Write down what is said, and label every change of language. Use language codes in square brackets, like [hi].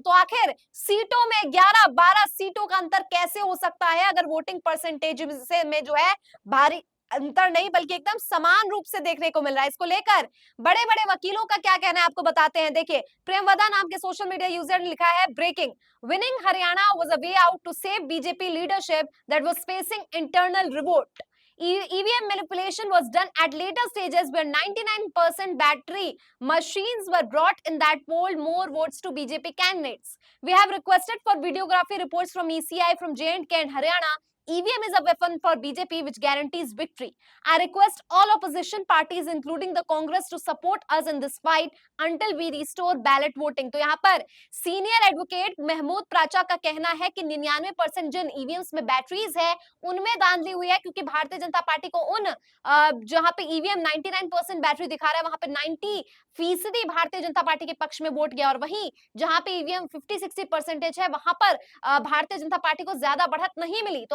[hi] तो आखिर सीटों में 11-12 सीटों का अंतर कैसे हो सकता है अगर वोटिंग परसेंटेज से में जो है भारी अंतर नहीं बल्कि एकदम समान रूप से देखने को मिल रहा है। इसको लेकर बड़े बड़े वकीलों का क्या कहना है आपको बताते हैं। देखिए, प्रेमवदा नाम के सोशल मीडिया यूजर ने लिखा है, [en] Breaking, winning Haryana was a way out to save BJP leadership that was facing internal revolt. EVM manipulation was done at later stages where 99% battery machines were brought in that polled more votes to BJP candidates. We have requested for videography reports from ECI from J&K and Haryana. EVM is a weapon for BJP which guarantees victory. I request all opposition parties including the Congress to support us in this fight until we restore ballot voting. [hi] तो यहाँ पर senior advocate Mahmood प्राचा का कहना है कि 99% जिन EVMs में batteries है उनमें धांधली हुई है, क्योंकि भारतीय जनता पार्टी को उन जहां पे ईवीएम 99% बैटरी दिखा रहा है वहां पे 90% भारतीय जनता पार्टी के पक्ष में वोट गया, और वहीं जहां पे ईवीएम 50-60 परसेंटेज है वहां पर भारतीय जनता पार्टी को ज्यादा बढ़त नहीं मिली।